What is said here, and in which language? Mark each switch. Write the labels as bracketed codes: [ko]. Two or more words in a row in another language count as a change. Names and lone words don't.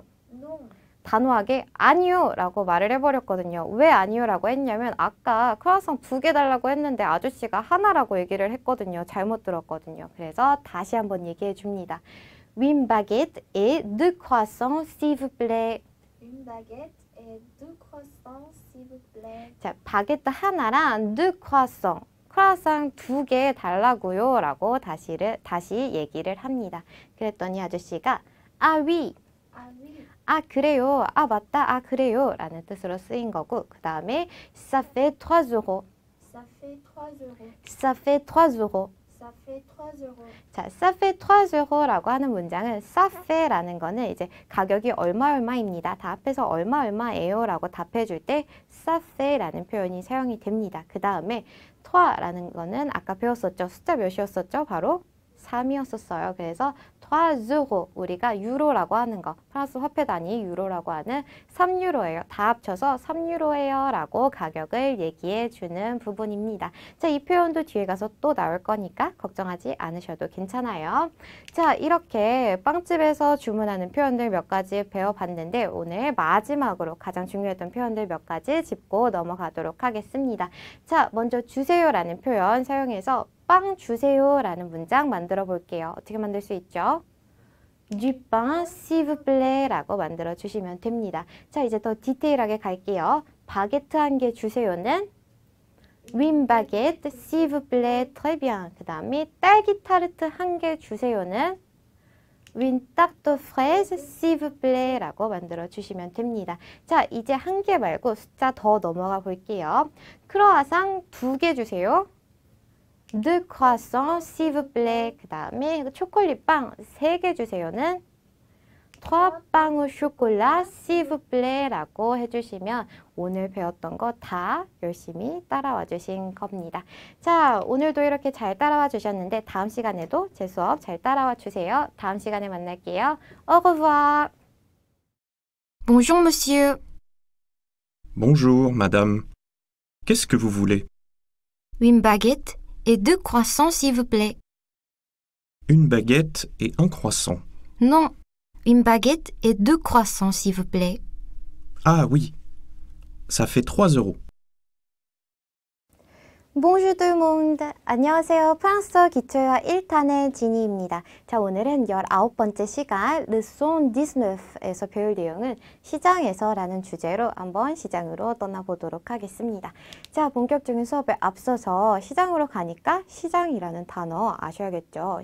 [fr] Non. [ko] 단호하게 아니요 라고 말을 해버렸거든요. 왜 아니요 라고 했냐면 아까 크로아상 2개 달라고 했는데 아저씨가 하나라고 얘기를 했거든요. 잘못 들었거든요. 그래서 다시 한번 얘기해 줍니다. [fr] Une baguette et deux croissants, s'il vous plaît. Une baguette et deux croissants, s'il vous plaît. [ko] 자, 바게트 하나랑 [fr] deux croissants, [ko] 크로아상 2개 달라고요 라고 다시 얘기를 합니다. 그랬더니 아저씨가 아, [fr] oui. Ah oui. [ko] 아, 그래요. 아, 맞다. 아, 그래요. 라는 뜻으로 쓰인 거고 그 다음에 [fr] ça fait 3 euros. Ça fait 3 euros. ça fait 3 euros. Ça fait 3 euros. [ko] 자, [fr] ça fait 3 euros. [ko] 라고 하는 문장은 [fr] ça fait [ko] 라는 거는 이제 가격이 얼마입니다. 다 합해서 얼마예요라고 답해 줄 때 [fr] ça fait [ko] 라는 표현이 사용이 됩니다. 그 다음에 3라는 거는 아까 배웠었죠. 숫자 몇이었었죠? 바로 3이었었어요. 그래서 3 euros, 우리가 유로라고 하는 거, 프랑스 화폐 단위 유로라고 하는 3유로예요. 다 합쳐서 3유로예요 라고 가격을 얘기해 주는 부분입니다. 자, 이 표현도 뒤에 가서 또 나올 거니까 걱정하지 않으셔도 괜찮아요. 자, 이렇게 빵집에서 주문하는 표현들 몇 가지 배워봤는데 오늘 마지막으로 가장 중요했던 표현들 몇 가지 짚고 넘어가도록 하겠습니다. 자, 먼저 주세요라는 표현 사용해서 빵 주세요 라는 문장 만들어 볼게요. 어떻게 만들 수 있죠? [fr] Du pain, s'il vous plaît [ko] 라고 만들어 주시면 됩니다. 자, 이제 더 디테일하게 갈게요. 바게트 한 개 주세요는 [fr] Une baguette, s'il vous plaît. Très bien. [ko] 그 다음에 딸기 타르트 한 개 주세요는 [fr] Une tarte fraise, s'il vous plaît [ko] 라고 만들어 주시면 됩니다. 자, 이제 한 개 말고 숫자 더 넘어가 볼게요. 크로아상 2개 주세요. [fr] deux croissants, s'il vous plaît. [ko] 그 다음에 초콜릿빵 3개 주세요는 [fr] trois pains au chocolat, s'il vous plaît [ko] 라고 해주시면 오늘 배웠던 거 다 열심히 따라와 주신 겁니다. 자, 오늘도 이렇게 잘 따라와 주셨는데 다음 시간에도 제 수업 잘 따라와 주세요. 다음 시간에 만날게요. [fr] Au revoir. Bonjour monsieur. Bonjour, madame. Qu'est-ce que vous voulez? Une baguette et deux croissants, s'il vous plaît. Une baguette et un croissant. Non, une baguette et deux croissants, s'il vous plaît. Ah oui, ça fait 3 euros. Bonjour tout le monde. [ko] 안녕하세요. 프랑스어 기초회화 1탄의 지니입니다. 자, 오늘은 19번째 시간 leçon 19에서 배울 내용은 시장에서라는 주제로 한번 시장으로 떠나보도록 하겠습니다. 자, 본격적인 수업에 앞서서 시장으로 가니까 시장이라는 단어 아셔야겠죠.